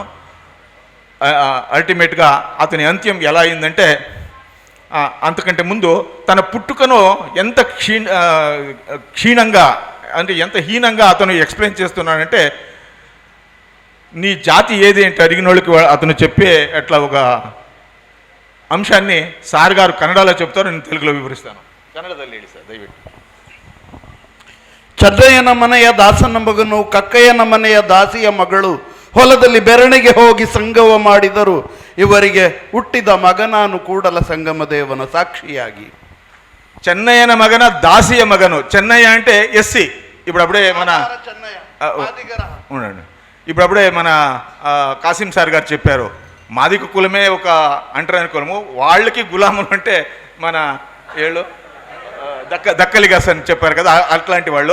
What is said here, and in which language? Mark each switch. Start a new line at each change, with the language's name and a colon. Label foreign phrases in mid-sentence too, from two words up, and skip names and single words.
Telugu: అల్టిమేట్గా అతని అంత్యం ఎలా అయిందంటే, అంతకంటే ముందు తన పుట్టుకను ఎంత క్షీణంగా అంటే ఎంత హీనంగా అతను ఎక్స్ప్లెయిన్ చేస్తున్నాడంటే, నీ జాతి ఏది అంటే అడిగిన వాళ్ళకి అతను చెప్పే అట్లా ఒక అంశాన్ని సార్ గారు కన్నడలో చెప్తారు, నేను తెలుగులో వివరిస్తాను.
Kannada: కన్నడದಲ್ಲಿ ಹೇಳಿ ಸರ್ ದಯವಿಟ್ಟು. ಚಡ್ರಯ್ಯನ ಮನೆಯ ದಾಸನ ಮಗನು, ಕಕ್ಕಯ್ಯನ ಮನೆಯ ದಾಸಿಯ ಮಗಳು ಹೊಲದಲ್ಲಿ ಬೆರಣಿಗೆ ಹೋಗಿ ಸಂಗಮ ಮಾಡಿದರು. ಇವರಿಗೆ ಹುಟ್ಟಿದ ಮಗನಾನು ಕೂಡಲ ಸಂಗಮ ದೇವನ ಸಾಕ್ಷಿಯಾಗಿ. ಚೆನ್ನಯ್ಯನ ಮಗನ ದಾಸಿಯ ಮಗನು.
Telugu: చెన్నయ్య అంటే ఎస్సీ. ఇప్పుడప్పుడే మన ఉండండి, ఇప్పుడప్పుడే మన కాసిం సార్ గారు చెప్పారు, మాదిక కులమే ఒక అంటరాని కులము, వాళ్ళకి గులాములు అంటే మన ఏళ్ళు దక్కలిగాస్ అని చెప్పారు కదా, అట్లాంటి వాళ్ళు.